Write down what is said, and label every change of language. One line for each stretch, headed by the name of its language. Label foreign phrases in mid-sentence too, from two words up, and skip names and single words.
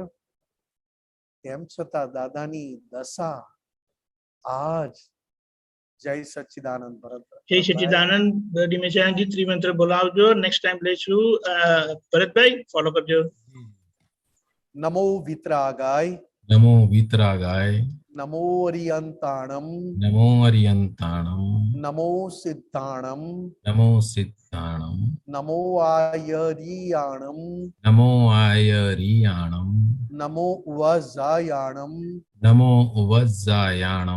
Gujarati: તેમ છતાં દાદાની દશા આજ. જય સચ્ચિદાનંદ. ભરત, જય સચ્ચિદાનંદ. દિમેશાનજી ત્રિમંત્ર બોલાવજો,
English: next time
Gujarati: લઈશું. ભરતભાઈ ફોલો કરજો.
Sanskrit: નમો વિતરાગાય, નમો વિતરાગાય,
Prakrit languages: नमो अरियंताणम नमो अरियंताणम नमो सिद्धाणम नमो सिद्धाणम नमो आयरियाणम नमो आयरियाणम नमो उवजायाणम नमो उवज्जायाणम